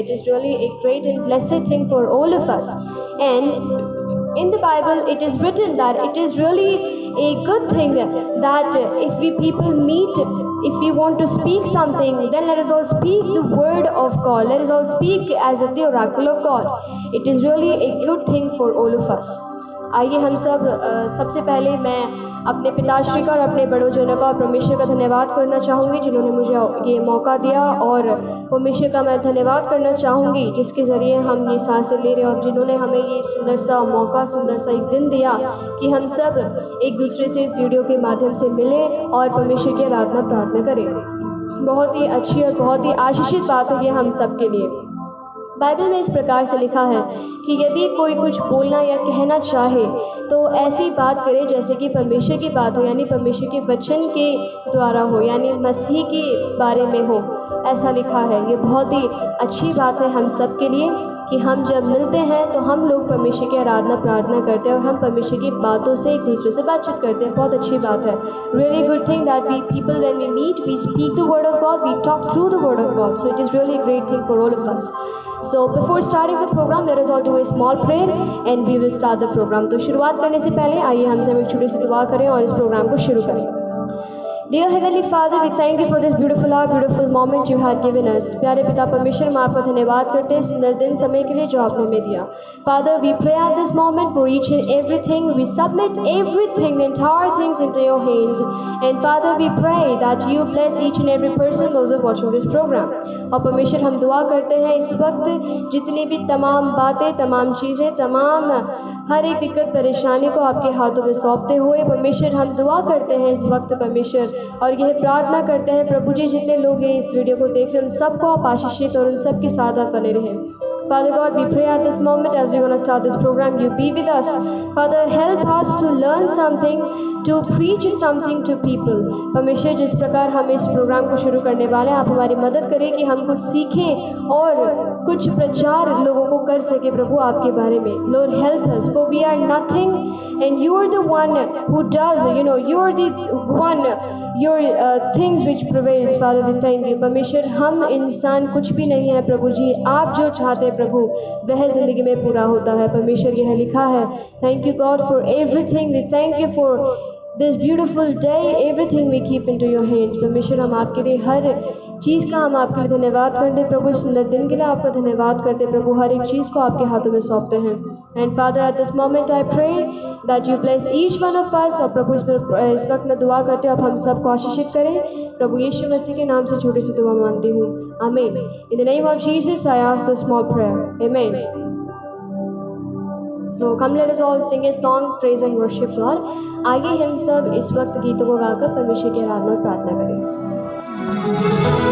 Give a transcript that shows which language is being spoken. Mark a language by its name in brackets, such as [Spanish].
[English] It is really a great and blessed thing for all of us. And in the Bible, it is written that it is really a good thing that if we people meet, if we want to speak something, then let us all speak the word of God. Let us all speak as the oracle of God. It is really a good thing for all of us. [Hindi] आइए हम सबसे पहले मैं अपने पिताश्री का और अपने बड़ों जनों का और परमेश्वर का धन्यवाद करना चाहूँगी जिन्होंने मुझे ये मौका दिया, और परमेश्वर का मैं धन्यवाद करना चाहूँगी जिसके ज़रिए हम ये सांसें ले रहे हैं, और जिन्होंने हमें ये सुंदर सा मौका, सुंदर सा एक दिन दिया कि हम सब एक दूसरे से इस वीडियो के माध्यम से मिलें और परमेश्वर की आराधना प्रार्थना करें. बहुत ही अच्छी और बहुत ही आशीषित बात है ये हम सब के लिए. बाइबल में इस प्रकार से लिखा है कि यदि कोई कुछ बोलना या कहना चाहे तो ऐसी बात करे जैसे कि परमेश्वर की बात हो, यानी परमेश्वर के वचन के द्वारा हो, यानी मसीह के बारे में हो. ऐसा लिखा है. ये बहुत ही अच्छी बात है हम सब के लिए कि हम जब मिलते हैं तो हम लोग परमेश्वर की आराधना प्रार्थना करते हैं और हम परमेश्वर की बातों से एक दूसरे से बातचीत करते हैं. बहुत अच्छी बात है. [English] Really good thing that we people when we meet we speak the word of God, we talk through the word of God. So it is really great thing for all of us. So before starting the program, let us all do a small prayer and we will start the program. [Hindi] तो शुरुआत करने से पहले आइए हम सब एक छोटी सी दुआ करें और इस प्रोग्राम को शुरू करें. [English] Dear Heavenly Father, we thank you for this beautiful hour, beautiful moment you had given us. [Hindi] प्यारे पिता परमेश्वर, हम आपका धन्यवाद करते हैं सुंदर दिन समय के लिए जो आपने हमें दिया. [English] Father, we pray at this moment for each and everything. We submit everything, the entire things into your hands. And Father, we pray that you bless each and every person, those who are watching this program. [Hindi] और परमेश्वर हम दुआ करते हैं इस वक्त जितनी भी तमाम बातें, तमाम चीज़ें, तमाम हर एक दिक्कत परेशानी को आपके हाथों में सौंपते हुए परमेश्वर हम दुआ करते हैं इस वक्त परमेश्वर, और यह प्रार्थना करते हैं प्रभु जी जितने लोग इस वीडियो को देख रहे हैं उन सबको आप आशीषित और उन सब के साथ आप बने रहें. [English] Father God, we pray at this moment as we're going to start this program, you be with us. Father, help us to learn something, to preach something to people. [Hindi] परमेश्वर जिस प्रकार हम इस प्रोग्राम को शुरू करने वाले हैं, आप हमारी मदद करें कि हम कुछ सीखें और कुछ प्रचार लोगों को कर सके प्रभु आपके बारे में. [English] Lord, help us, for we are nothing and you are the one who does, you are the one, your things which prevails. Father, we thank you. [Hindi] परमेश्वर हम इंसान कुछ भी नहीं है प्रभु जी, आप जो चाहते हैं प्रभु वह ज़िंदगी में पूरा होता है. परमेश्वर यह लिखा है. [English] Thank you God for everything. We thank you for this beautiful day. Everything we keep into your hands. [Hindi] परमेश्वर हम आपके लिए हर चीज़ का हम आपके लिए धन्यवाद करते हैं प्रभु. सुंदर दिन के लिए आपका धन्यवाद करते हैं प्रभु. हर एक चीज़ को आपके हाथों में सौंपते हैं. [English] And Father, at this moment I pray that you bless each one of us. [Hindi] और प्रभु इस वक्त मैं दुआ करते हो आप हम सबको आशीषित करें प्रभु यीशु मसीह के नाम से छोटी सी दुआ मांगती हूँ. आमीन. [English] In the name of Jesus I ask the small prayer. [Hindi] आमीन. [English] So come let us all sing a song, praise and worship God. [Hindi] आइए हम सब इस वक्त गीतों को गाकर परमेश्वर की आराधना और प्रार्थना करें.